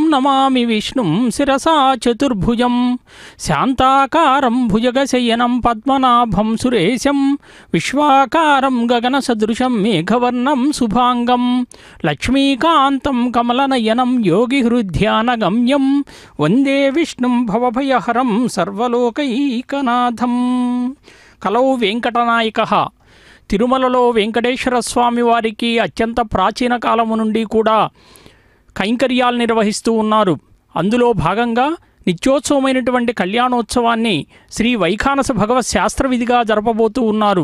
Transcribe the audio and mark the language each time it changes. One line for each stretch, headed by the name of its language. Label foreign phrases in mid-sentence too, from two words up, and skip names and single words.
Sanskrit: नमामि विष्णुं शिरसा चतुर्भुजं शान्ताकारं भुजगशयनं पद्मनाभं सुरेशं विश्वाकारं गगनसदृशं मेघवर्णं शुभांगं लक्ष्मीकान्तं कमलनयनं योगिहृद्यानगम्यं वन्दे विष्णुं भवभयहरं सर्वलोकैकनाथं. కలౌ వెంకటనాయక.
Telugu: తిరుమలలో వెంకటేశ్వర స్వామి వారికి అత్యంత ప్రాచీన కాలము నుండి కూడా కైంకర్యాలు నిర్వహిస్తూ ఉన్నారు. అందులో భాగంగా నిత్యోత్సవమైనటువంటి కళ్యాణోత్సవాన్ని శ్రీ వైఖానస భగవత్ శాస్త్రవిధిగా జరపబోతూ ఉన్నారు.